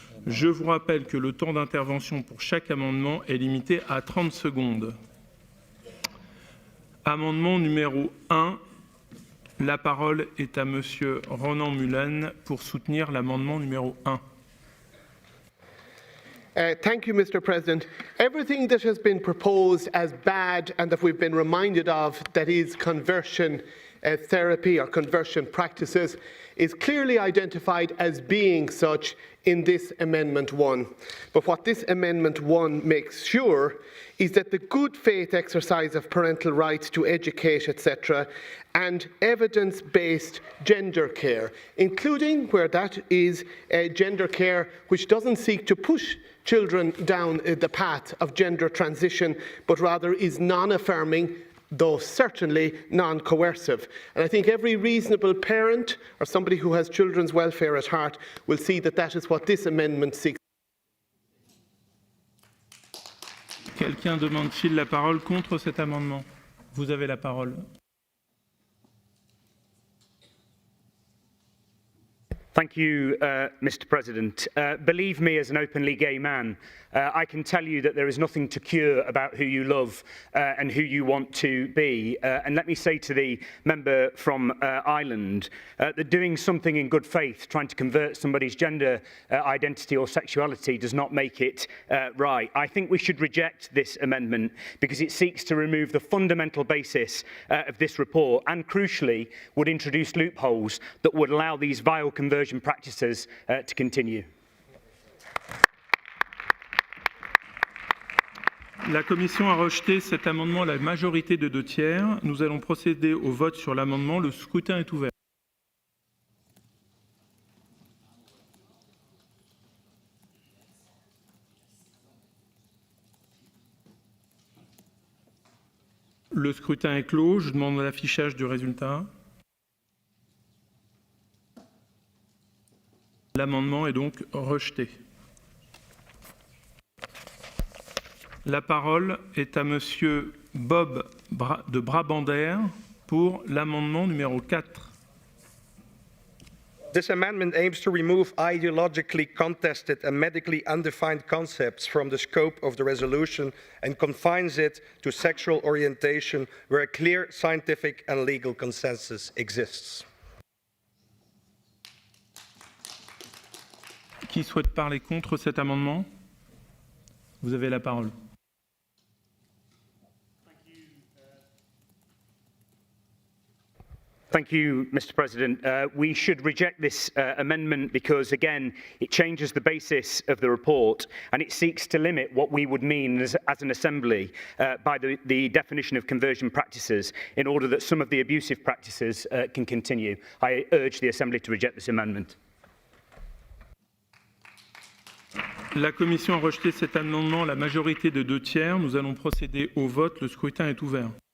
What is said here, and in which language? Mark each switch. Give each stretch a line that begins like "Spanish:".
French: Je vous rappelle que le temps d'intervention pour chaque amendement est limité à 30 secondes. Amendement numéro 1. La parole est à Monsieur Ronan Mullen pour soutenir l'amendement numéro 1.
English: Thank you, Mr. President. Everything that has been proposed as bad and that we've been reminded of, that is conversion, therapy or conversion practices is clearly identified as being such in this Amendment 1. But what this Amendment 1 makes sure is that the good faith exercise of parental rights to educate, etc., and evidence-based gender care, including where that is gender care which doesn't seek to push children down the path of gender transition, but rather is non-affirming, though certainly non-coercive. And I think every reasonable parent or somebody who has children's welfare at heart will see that that is what this amendment seeks.
French: Quelqu'un demande-t-il la parole contre cet amendement? Vous avez la parole.
English: Thank you, Mr. President. Believe me, as an openly gay man, I can tell you that there is nothing to cure about who you love and who you want to be. And let me say to the member from Ireland that doing something in good faith, trying to convert somebody's gender identity or sexuality, does not make it right. I think we should reject this amendment because it seeks to remove the fundamental basis of this report and, crucially, would introduce loopholes that would allow these vile conversion practices to continue.
French: La Commission a rejeté cet amendement à la majorité de 2 tiers. Nous allons procéder au vote sur l'amendement. Le scrutin est ouvert. Le scrutin est clos. Je demande l'affichage du résultat. L'amendement est donc rejeté. La parole est à Monsieur Bob de Brabander pour l'amendement numéro 4.
English: This amendment aims to remove ideologically contested and medically undefined concepts from the scope of the resolution and confines it to sexual orientation where a clear scientific and legal consensus exists.
French: Qui souhaite parler contre cet amendement? Vous avez la parole.
English: Thank you, Mr. President. We should reject this amendment because, again, it changes the basis of the report and it seeks to limit what we would mean as an assembly by the definition of conversion practices in order that some of the abusive practices can continue. I urge the Assembly to reject this amendment.
French: La Commission a rejeté cet amendement à la majorité de 2 tiers. Nous allons procéder au vote. Le scrutin est ouvert.